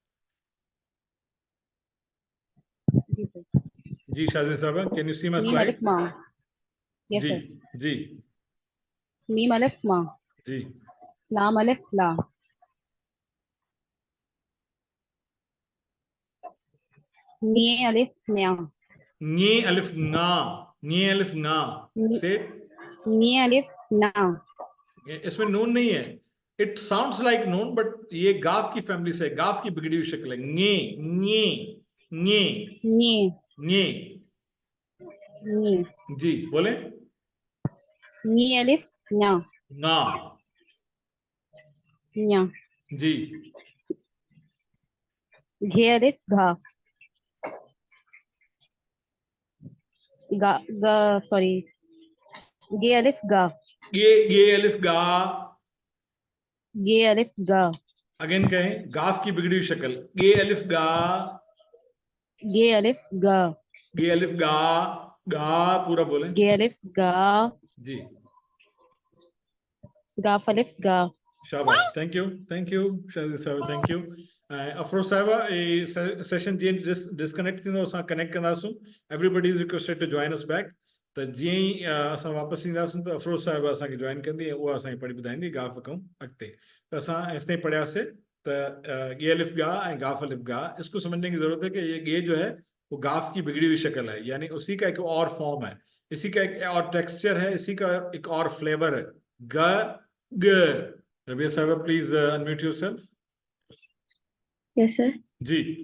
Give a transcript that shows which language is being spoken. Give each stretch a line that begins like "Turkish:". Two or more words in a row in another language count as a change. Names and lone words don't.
Hindi: जी सर।
English: जी, शाजी साहबा can you see my
Hindi: मीम अलिफ स्लाइड? मा। यस जी सर। जी मीम अलिफ मा। जी। लाम अलिफ ला। Nye alif nya. Nye alif na. Nye alif na.
English: Say it.
Hindi: Nye alif na. इसमें नून नहीं है.
English: it sounds like
Hindi: नून बट ये गाफ की फैमिली से है. गाफ की बिगड़ी हुई शक्ल है. nye nye nye Nye. nye. Nye. जी बोले. Nye alif nya. ना. Nya. जी. Ghe alif gha. Ga sorry. Ghe alif ga. ये अलिफ गा. Ghe alif ga. अगेन कहें. गाफ की बिगड़ी हुई शक्ल. ये अलिफ गा. Ghe alif ga. ये अलिफ गा. गा पूरा बोले. Ghe alif ga. जी. Gaf alif ga. शाबाश.
English: thank you
Hindi: शादी साहब.
English: thank you.
Sindhi: अफरोज साहिबा ए सेशन जी डिस्कनेक्ट थींदो असां कनेक्ट कंदासूं.
English: Everybody is requested to join us back.
Sindhi: त जीअं ई असां वापसि ईंदासूं त अफरोज साहिबा असांखे जॉइन कंदी ऐं उहा असांखे पढ़ी ॿुधाईंदी गाफ़ खां अॻिते. त असां हेसिताईं पढ़ियासीं त गे अलिफ गा ऐं गाफ़ अलिफ गा.
Hindi: इसको समझने की जरूरत है कि ये गे जो है वो गाफ की बिगड़ी हुई शक्ल है, यानी उसी का एक और फॉर्म है, इसी का एक और टेक्सचर है, इसी का एक और फ्लेवर है. ग ग.
English: रबिया साहिबा please unmute yourself. Yes sir.
Hindi: जी.